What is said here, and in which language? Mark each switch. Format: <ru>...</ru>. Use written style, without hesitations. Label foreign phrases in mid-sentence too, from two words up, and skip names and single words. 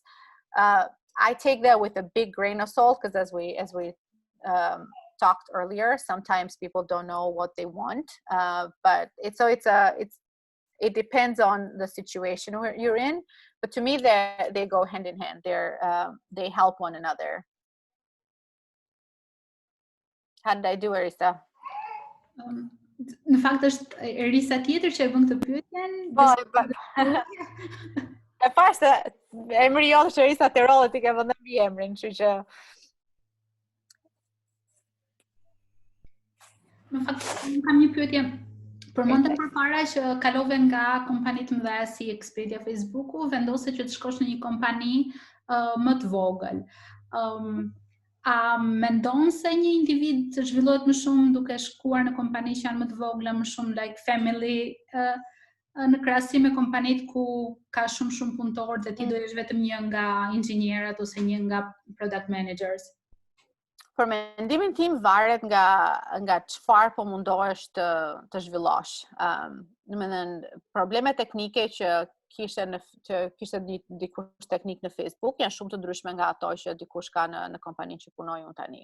<en>I take that with a big grain of salt, because as we talked earlier, sometimes people don't know what they want, but it depends on the situation you're in. But to me, they go hand in hand. They help one another. How did I do, Erisa?</en> <sq>Në fakt është Erisa tjetër që e bën këtë pyetjen. E parë se emri jote është Erisa Terolli, ti ke vënë mbi emrin, kështu që në fakt kam një pyetje. Përmendëm përpara që kalove nga kompani të mëdha si Expedia, Facebooku, vendose që të shkosh në një kompani më të vogël. A mendon se një individ të zhvillohet më shumë duke shkuar në kompani që janë më të vogla, më shumë</sq> <en>like family,</en> <sq>në krahasim me kompanitë ku ka shumë punëtorë dhe ti do jesh vetëm një nga inxhinierët ose një nga</sq> <en>product managers?</en> <sq>Për mendimin tim varet nga çfarë po mundohesh të zhvillosh. Domethënë probleme teknike që kishte dikush teknik në Facebook janë shumë të ndryshme nga ato që dikush ka në kompaninë që punoj unë tani.</sq>